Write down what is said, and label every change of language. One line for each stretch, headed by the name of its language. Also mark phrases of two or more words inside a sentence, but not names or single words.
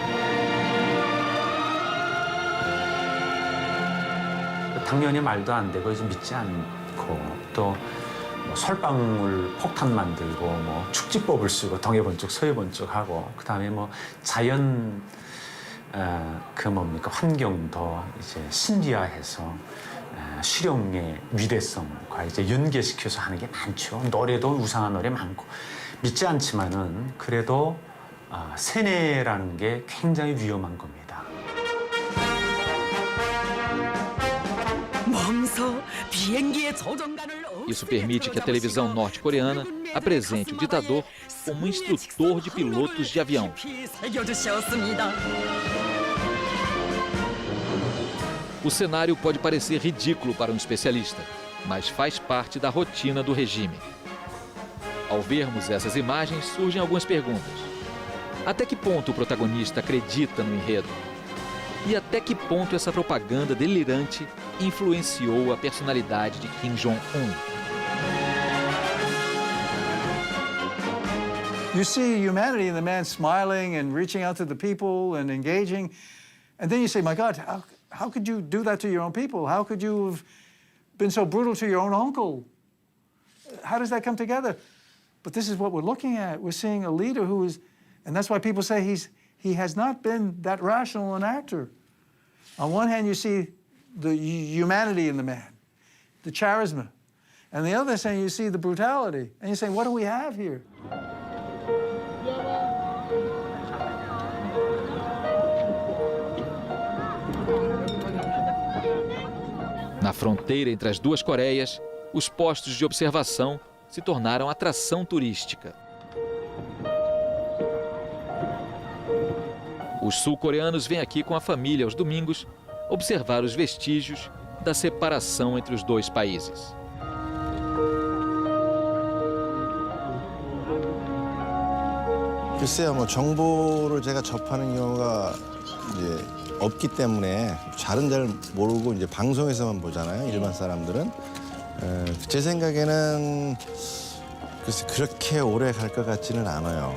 Korean: 당연히 말도 안 되고 이제 믿지 않고 또 뭐 설방울 폭탄 만들고 뭐 축지법을 쓰고 동해번쩍 서해번쩍 하고 그다음에 뭐 자연 그 뭡니까 환경도 이제 신비화해서 실용의 위대성과 이제 연계시켜서 하는 게 많죠. 노래도 우상한 노래 많고 믿지 않지만은 그래도 세뇌라는 게 굉장히 wi험한 겁니다.
Portuguese: Isso permite que a televisão norte-coreana apresente o ditador como instrutor de pilotos de avião. O cenário pode parecer ridículo para um especialista, mas faz parte da rotina do regime. Ao vermos essas imagens, surgem algumas perguntas. Até que ponto o protagonista acredita no enredo? E até que ponto essa propaganda delirante influenciou a personalidade de Kim Jong-un?
English: You see humanity in the man smiling and reaching out to the people and engaging, and then you say, my God, how could you do that to your own people? How could you have been so brutal to your own uncle? How does that come together? But this is what we're looking at. We're seeing a leader who is, and that's why people say he has not been that rational an actor. On one hand, you see the humanity in the man, the charisma. And the other hand, you see the brutality. And you say, what do we have here?
Portuguese: Na fronteira entre as duas Coreias, os postos de observação se tornaram atração turística. Os sul-coreanos vêm aqui com a família aos domingos observar os vestígios da separação entre os dois países.
Korean: 글쎄요, 뭐 정보를 제가 접하는 경우가 이제 없기 때문에 잘은 잘 모르고 이제 방송에서만 보잖아요. 일반 사람들은. 제 생각에는 글쎄 그렇게 오래 갈 것 같지는 않아요.